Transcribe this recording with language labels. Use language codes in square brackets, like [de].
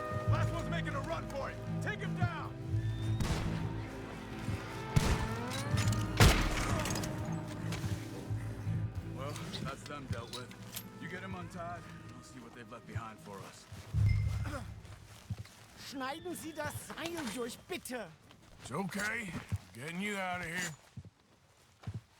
[en] Last one's making a run for it. Take him down. Well, that's them dealt with. You get him untied, we'll see what they've left behind for us. [de] Schneiden Sie das Seil durch, bitte! [en] It's okay. Getting you out of here.